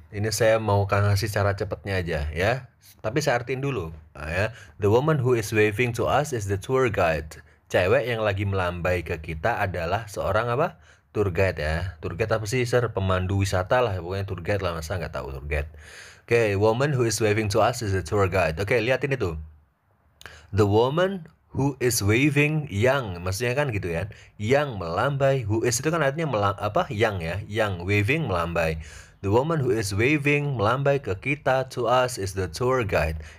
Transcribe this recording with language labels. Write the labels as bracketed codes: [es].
[id] Ini saya mau kasih cara cepatnya aja ya. Tapi saya artiin dulu ya. [en] The woman who is waving to us is the tour guide. [id] Cewek yang lagi melambai ke kita adalah seorang apa? Tour guide ya. Tour guide apa sih sir? Pemandu wisata lah, pokoknya tour guide lah, masa nggak tahu tour guide. [en] Oke, woman who is waving to us is the tour guide. [id] Oke, liatin itu. [en] The woman who is waving, [id] yang maksudnya kan gitu ya. Yang melambai, [en] who is [id] itu kan artinya yang ya. Yang waving melambai. [en] The woman who is waving [id] melambai ke kita, [en] to us, is the tour guide.